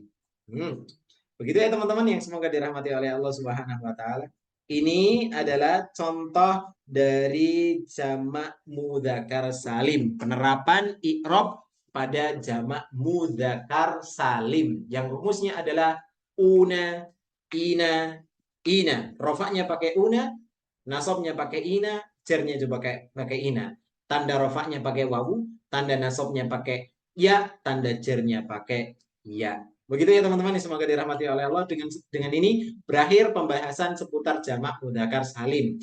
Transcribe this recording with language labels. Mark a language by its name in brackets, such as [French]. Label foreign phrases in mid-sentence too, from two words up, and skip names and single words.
[Indonesian] Begitu ya teman-teman yang semoga dirahmati oleh Allah [Arabic] سبحانه وتعالى. [Indonesian] Ini adalah contoh dari jamak mudzakkar salim, penerapan i'rab pada jamak mudzakkar salim yang rumusnya adalah una, ina, ina. Rofaknya pakai una, nasabnya pakai ina, jarnya juga pakai ina. Tanda rofaknya pakai wawu, tanda nasabnya pakai ya, tanda jarnya pakai ya. Begitu ya teman-teman, semoga dirahmati oleh Allah. Dengan ini berakhir pembahasan seputar jamak mudzakkar salim.